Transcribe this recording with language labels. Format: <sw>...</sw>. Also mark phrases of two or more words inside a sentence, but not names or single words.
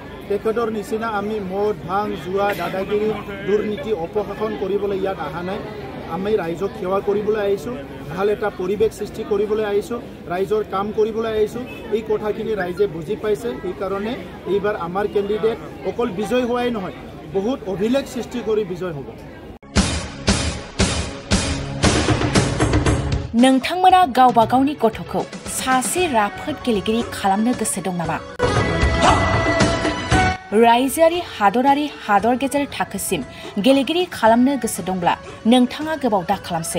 <as>তেখেতৰ নিচিনা আমি মদ ভাং জুৱা দাদাগিৰি দুৰ্নীতি অপশাসন কৰিবলৈ ইয়াত অহা নাই। আমি ৰাইজক সেৱা কৰিবলৈ আহিছোঁ, ভাল এটা পৰিৱেশ সৃষ্টি কৰিবলৈ আহিছোঁ, ৰাইজৰ কাম কৰিবলৈ আহিছোঁ। এই কথাখিনি ৰাইজে বুজি পাইছে। সেইকাৰণে এইবাৰ আমাৰ কেণ্ডিডেট অকল বিজয় হোৱাই নহয়, বহুত অভিলেখ সৃষ্টি কৰি বিজয় হ'ব।</as> <brx>नोंथांमोना गावबा गावनि गथ'खौ सासे राफोद गेलेगिरि खालामनो गोसो दं नामा? रायजोआरि हादरारि हादर गेजेर थाखोसिम गेलेगिरि खालामनो गोसो दंब्ला नोंथाङा गोबाव दा खालामसै।</brx>